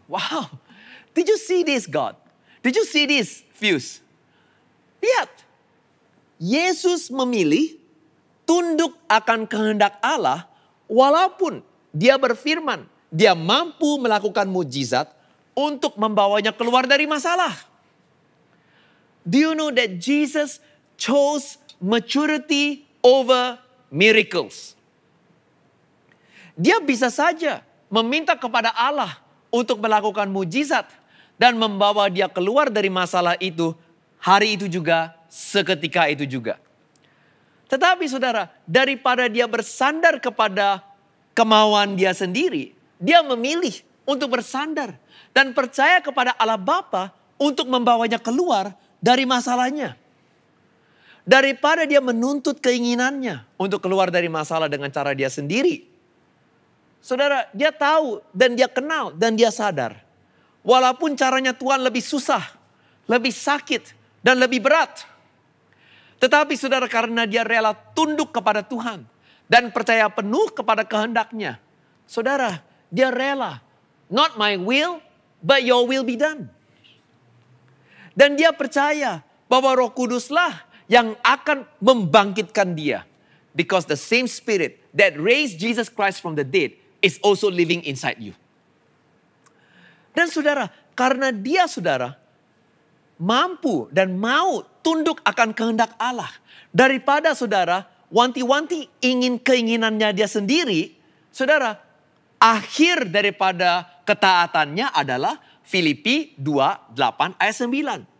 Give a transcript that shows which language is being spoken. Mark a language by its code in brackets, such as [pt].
[en] Wow. Did you see this, God? Did you see this, Fuse? [id] Lihat. Yesus memilih tunduk akan kehendak Allah walaupun dia berfirman, dia mampu melakukan mujizat untuk membawanya keluar dari masalah. [en] Do you know that Jesus chose maturity over miracles? [id] Dia bisa saja meminta kepada Allah untuk melakukan mujizat dan membawa dia keluar dari masalah itu hari itu juga, seketika itu juga. Tetapi saudara, daripada dia bersandar kepada kemauan dia sendiri, dia memilih untuk bersandar dan percaya kepada Allah Bapa untuk membawanya keluar dari masalahnya. Daripada dia menuntut keinginannya untuk keluar dari masalah dengan cara dia sendiri. Saudara, dia tahu dan dia kenal dan dia sadar. Walaupun caranya Tuhan lebih susah, lebih sakit dan lebih berat. Tetapi saudara, karena dia rela tunduk kepada Tuhan dan percaya penuh kepada kehendaknya. Saudara, dia rela. [en] Not my will, but your will be done. [id] Dan dia percaya bahwa Roh Kuduslah yang akan membangkitkan dia. [en] Because the same Spirit that raised Jesus Christ from the dead is also living inside you. [id] Dan saudara, karena dia saudara mampu dan mau tunduk akan kehendak Allah. Daripada saudara wanti-wanti ingin keinginannya dia sendiri. Saudara, akhir daripada ketaatannya adalah Filipi 2:8 ayat 9.